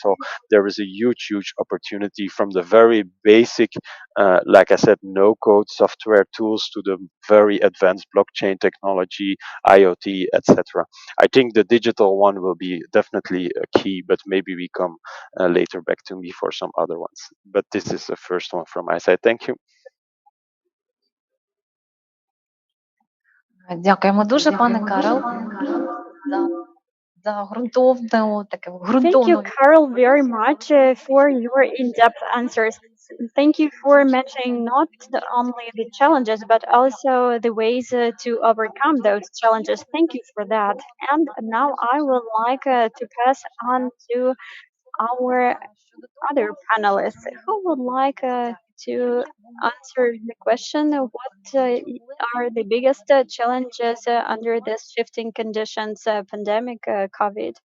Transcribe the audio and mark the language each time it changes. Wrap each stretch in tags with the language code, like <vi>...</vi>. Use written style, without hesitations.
<en>So there is a huge, huge opportunity from the very basic, like I said, no-code software tools to the very advanced blockchain technology, IoT, etc. I think the digital one will be definitely a key, but maybe we come later back to me for some other ones. But this is the first one from my side. Thank you.</en> <uk>Дякуємо дуже, пане Карл, за ґрунтовну, таке</uk> <en>Thank you,</en> <uk>ґрунтовну</uk> <en>Carl, very much for your in-depth answers. Thank you for mentioning not only the challenges, but also the ways to overcome those challenges. Thank you for that. And now I would like to pass on to our other panelists who would like to answer the question what are the biggest challenges under this shifting conditions, pandemic, COVID?</en>